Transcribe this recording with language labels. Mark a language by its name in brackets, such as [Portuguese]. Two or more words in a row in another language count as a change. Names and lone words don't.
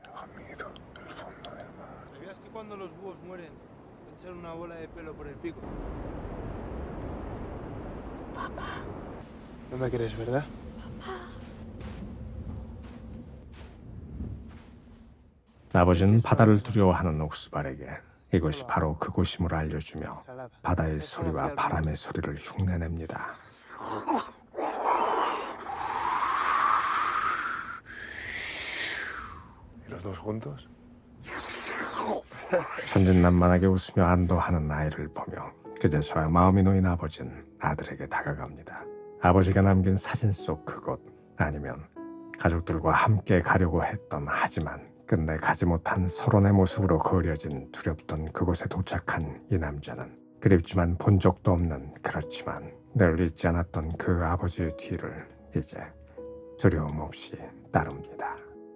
[Spanish] ¿Sabías que cuando los búhos mueren echan una bola de pelo por el pico? Papá. No me crees, ¿verdad? [Korean] 아버지는 바다를 두려워하는 옥스발에게 이곳이 바로 그곳임을 알려주며 바다의 소리와 바람의 소리를 흉내냅니다. [Spanish] ¿Los dos juntos? [Korean] 천진난만하게 웃으며 안도하는 아이를 보며 그제서야 마음이 놓인 아버지는 아들에게 다가갑니다. 아버지가 남긴 사진 속 그곳, 아니면 가족들과 함께 가려고 했던 하지만 끝내 가지 못한 서론의 모습으로 그려진 두렵던 그곳에 도착한 이 남자는 그립지만 본 적도 없는, 그렇지만 늘 잊지 않았던 그 아버지의 뒤를 이제 두려움 없이 따릅니다.